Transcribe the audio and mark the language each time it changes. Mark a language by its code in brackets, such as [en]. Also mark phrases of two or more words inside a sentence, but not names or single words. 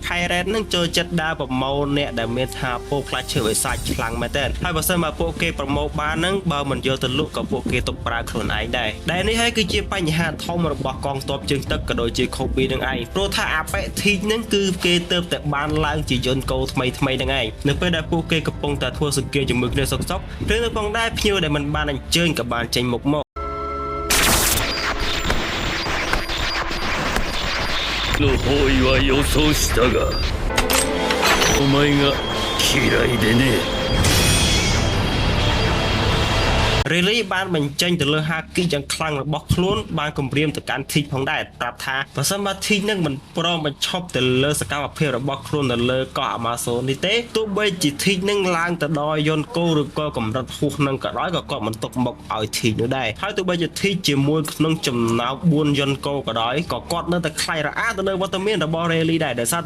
[km] Pirate នឹងចូលចិត្តដើរប្រមូលអ្នកដែលមានថាពោផ្លាច់ឈើឲ្យសាច់ខ្លាំងមែនតើហើយបើសិនមកពួកគេប្រមូលបានហ្នឹងបើមិនយកទៅលក់ក៏ពួកគេទុកប្រើខ្លួនឯងដែរដែលនេះហើយគឺជាបញ្ហាធំរបស់កងទ័ពជើងទឹកក៏ដូចជា Kobe នឹងឯងព្រោះថាអាប៉េធីកហ្នឹងគឺគេទៅតែបានឡើងជាយន្តគោថ្មីហ្នឹងឯងនៅពេលដែលពួកគេកំពុងតែធ្វើសង្កេតជាមួយគ្នាសុកឬនៅផងដែរភ្ញៀវដែលមិនបានអញ្ជើញក៏បានចេញមុខមក [ja] の方位は予想したがお前が嫌いでね [km] Really បានបញ្ចេញទៅលើហាគីយ៉ាងខ្លាំងរបស់ខ្លួនបានគម្រាមទៅកាន់ធីកផងដែរប្រាប់ថាបើសិនមកធីកនឹងមិនព្រមបញ្ឈប់ទៅលើសកម្មភាពរបស់ខ្លួននៅលើកោះ Amazon នេះទេទោះបីជាធីកនឹងឡើងទៅដល់យន្តគោឬក៏កម្រិតហួសនឹងក៏ដោយក៏គាត់មិនទុកមុខឲ្យធីកនោះដែរហើយទោះបីជាធីកជាមួយក្នុងចំណោម4យន្តគោក៏ដោយក៏គាត់នៅតែខ្លាយរអាទៅលើវត្តមានរបស់ Rayleigh ដែរដោយសារតែ